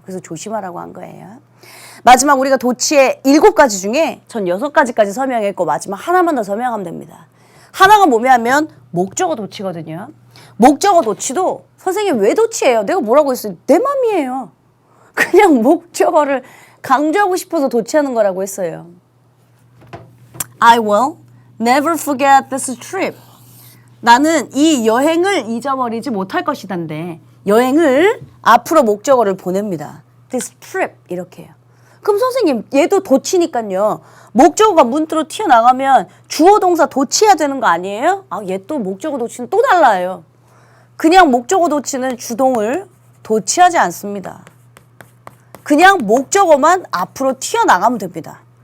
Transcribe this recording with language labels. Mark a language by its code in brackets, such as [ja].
[ko] 그래서 조심하라고 한 거예요. 마지막 우리가 도치의 7가지 중에 전 6가지까지 설명했고 마지막 하나만 더 설명하면 됩니다. 하나가 뭐냐면 목적어 도치거든요. 목적어 도치도 선생님 왜 도치예요? 내가 뭐라고 했어요? 내 맘이에요. 그냥 목적어를 강조하고 싶어서 도치하는 거라고 했어요. [en] I will never forget this trip. [ko] 나는 이 여행을 잊어버리지 못할 것이단데 여행을 앞으로 목적어를 보냅니다. [en] This trip [ko] 이렇게 해요. 그럼 선생님 얘도 도치니까요. 목적어가 문으로 튀어나가면 주어 동사 도치해야 되는 거 아니에요? 얘 또 목적어 도치는 또 달라요. 그냥 목적어 도치는 주동을 도치하지 않습니다. 그냥 목적어만 앞으로 튀어나가면 됩니다.